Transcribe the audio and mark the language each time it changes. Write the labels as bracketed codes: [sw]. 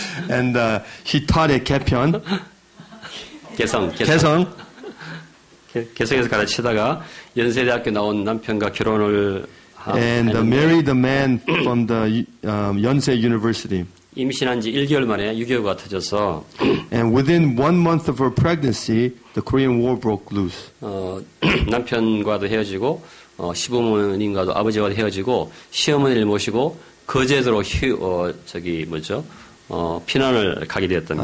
[en] And she taught at 개편. [ko] 개성. 개성에서 가르치다가 연세대학교 나온 남편과 결혼을 [en] and married a man from the Yonsei University. [ko] 임신한 지 1개월 만에 유교가 터져서 [en] and within 1 month of her pregnancy, the Korean War broke loose. [ko] 남편과도 헤어지고 시부모님과도 아버지와도 헤어지고 시어머니를 모시고 거제도로 피난을 가게 되었답니다.